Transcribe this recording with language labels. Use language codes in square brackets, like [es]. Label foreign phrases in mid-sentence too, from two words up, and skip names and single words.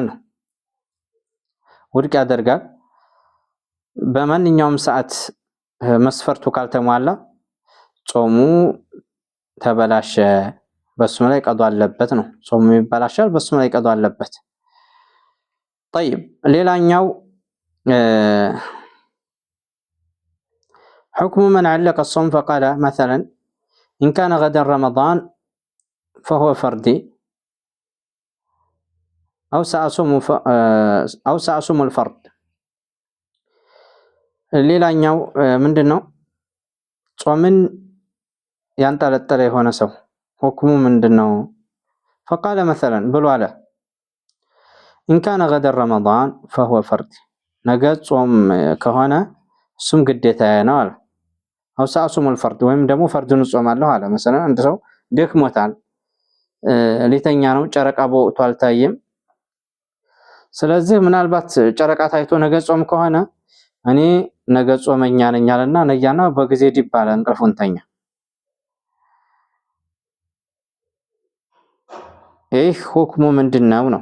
[am] ነው። ውድቅ ያደርጋል። በማንኛውም ሰዓት መስፈርቱ ካልተሟላ ጾሙ ተበላሸ፣ በሱም ላይ ቀዷ አለበት ነው። ጾሙ ይበላሻል፣ በሱም ላይ ቀዷ አለበት። طيب ሌላኛው [ar] حكم من علق الصوم فقال مثلا إن كان غدا رمضان فهو فردي أو سأصوم الفرد። [am] ሌላኛው ምንድነው? ጾምን ያንጠለጠለ የሆነ ሰው ሁክሙ ምንድነው? [ar] فقال مثلا [am] ብሎ አለ [ar] إن كان غدا رمضان فهو فردي [am] ነገ ጾም ከሆነ እሱም ግዴታዬ ነው አለ። [ar] أو سأصوم الفرد [am] ወይም ደግሞ ፈርድን ጾማለሁ አለ። مثلا አንድ ሰው ደክሞታል፣ ሊተኛ ነው፣ ጨረቃ በወቅቱ አልታየም። ስለዚህ ምናልባት ጨረቃ ታይቶ ነገ ጾም ከሆነ እኔ ነገ ጾመኛ ነኝ አለና ነያና በጊዜ ዲብ አለ፣ እንቅልፉን ተኛ። ይህ ሁክሙ ምንድነው ነው?